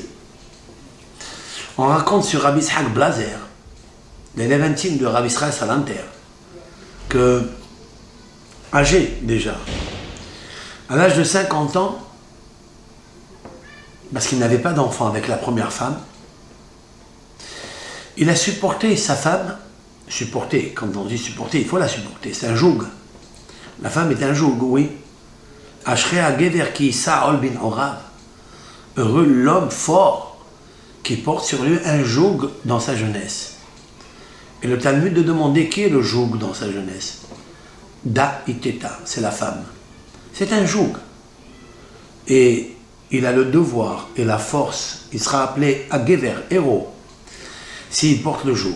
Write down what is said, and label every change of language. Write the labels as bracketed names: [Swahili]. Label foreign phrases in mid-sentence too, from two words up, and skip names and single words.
[French] On raconte sur Rabbi Yitzhak Blazer, l'élève intime de Rabbi Israël Salanter, que, âgé déjà, à l'âge de 50 ans, parce qu'il n'avait pas d'enfant avec la première femme. Il a supporté sa femme, supporté, quand on dit supporter, il faut la supporter, c'est un joug. La femme est un joug, oui. [Hebrew] אשרי הגבר כי ישא עול בנעוריו. [French] Heureux l'homme fort qui porte sur lui un joug dans sa jeunesse. Et le Talmud de demander qui est le joug dans sa jeunesse. [Aramaic] דא איתתא, [French] c'est la femme. C'est un joug. Et il a le devoir et la force, il sera appelé ha-gever, héros, s'il porte le joug.